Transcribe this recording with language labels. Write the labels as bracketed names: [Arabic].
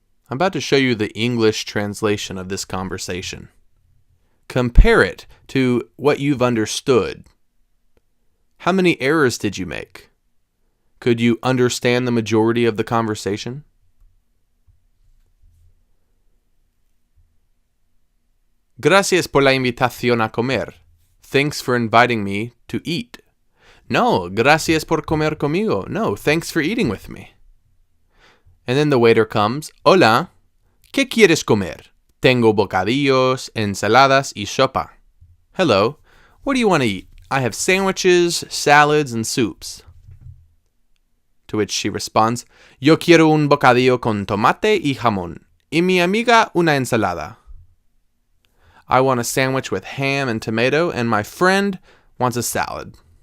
[English] I'm about to show you the English translation of this conversation. Compare it to what you've understood. How many errors did you make? Could you understand the majority of the conversation? [Spanish] Gracias por la invitación a comer. [English] Thanks for inviting me to eat. [Spanish] No, gracias por comer conmigo. [English] No, thanks for eating with me. And then the waiter comes. [Spanish] Hola, ¿qué quieres comer? Tengo bocadillos, ensaladas y sopa. [English] Hello, what do you want to eat? I have sandwiches, salads, and soups. To which she responds, [Spanish] Yo quiero un bocadillo con tomate y jamón, y mi amiga una ensalada. [English] I want a sandwich with ham and tomato, and my friend wants a salad.